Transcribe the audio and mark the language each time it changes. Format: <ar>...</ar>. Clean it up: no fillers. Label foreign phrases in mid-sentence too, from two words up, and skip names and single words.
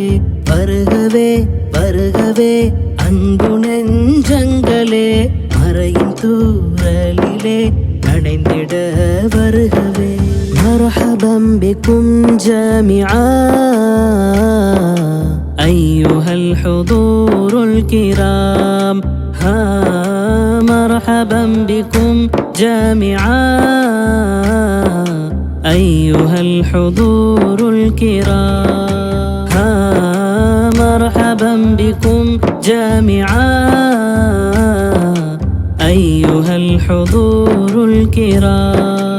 <ta>வருகவே வருகவே அன்பு நெஞ்சங்களே, மறையின் தூறலிலே நனைந்திட வருகவே.</ta> <ar>مرحبا بكم جميعا أيها الحضور الكرام. مرحبا بكم جميعا أيها الحضور الكرام. مرحبا بكم جميعا أيها الحضور الكرام.</ar>